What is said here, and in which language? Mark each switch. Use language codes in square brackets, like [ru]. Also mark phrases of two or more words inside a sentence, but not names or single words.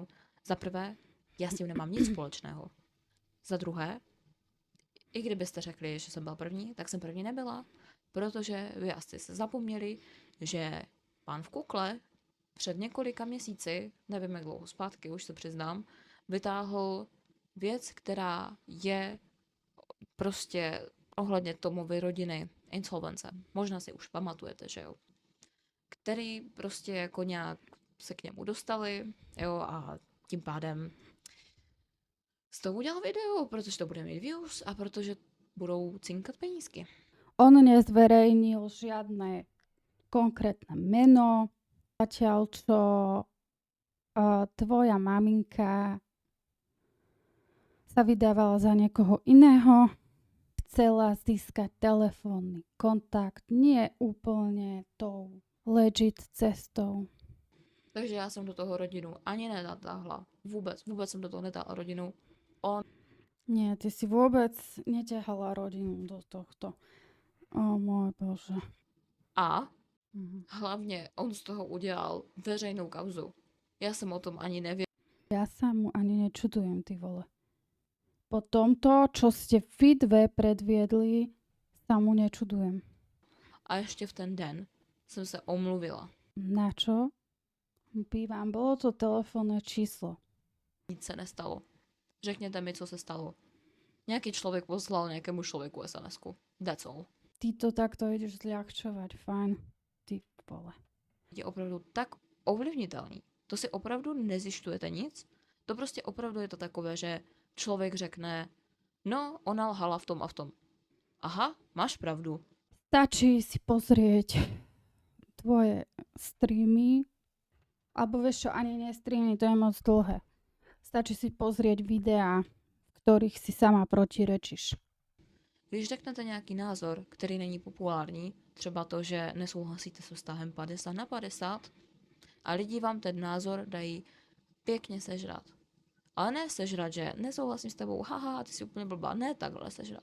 [cs] Za prvé, já s tím nemám nic společného. Za druhé, i kdybyste řekli, že jsem byla první, tak jsem první nebyla, protože vy asi se zapomněli, že pán v kukle před několika měsíci, nevím jak dlouho zpátky, už se přiznám, vytáhl věc, která je prostě ohledně Tomovy rodiny insolvence. Možná si už pamatujete, že jo. Který prostě jako nějak se k němu dostali, jo, a tím pádem z toho udělal video, protože to bude mít views a protože budou cinkat penízky. [sk] On nezverejnil žiadne konkrétne meno, zatiaľ čo tvoja maminka sa vydávala za niekoho iného, chcela získať telefónny kontakt, nie úplne tou legit cestou. [cs] Takže já jsem do toho rodinu ani nenatáhla. Vůbec jsem do toho netáhla rodinu. [sk] Nie, ty si vôbec neťahala rodinu do tohto. O môj Bože. [cs] A Mhm. hlavně on z toho udělal veřejnou kauzu. Já jsem o tom ani nevěděla. [sk] Ja sa mu ani nečudujem, [cs] ty vole. [sk] Po tomto, čo ste vy dve predviedli, sa mu nečudujem. [cs] A ještě v ten den jsem se omluvila. [sk] Na čo? Pývam, bolo to telefónne číslo. [cs] Nic se nestalo. Řekněte mi, co se stalo. Nějaký člověk poslal nějakému člověku SMS-ku. [en] That's all. [sk] Ty to takto ideš zľahčovať, fajn. [cs] Ty vole. Je opravdu tak ovlivnitelný. To si opravdu nezjišťujete nic. To prostě opravdu je to takové, že člověk řekne, no, ona lhala v tom a v tom. Aha, máš pravdu. [sk] Stačí si pozrieť tvoje streamy, alebo vieš čo, ani nie streamy, to je moc dlhé. Stačí si pozrieť videá, v ktorých si sama protirečíš. [cs] Když řeknete nějaký názor, který není populární, třeba to, že nesouhlasíte s vztahem 50/50, a lidi vám ten názor dají pěkně sežrat. Ale ne sežrat, že nesouhlasím s tebou, haha, ty jsi úplně blbá, ne takhle sežrat.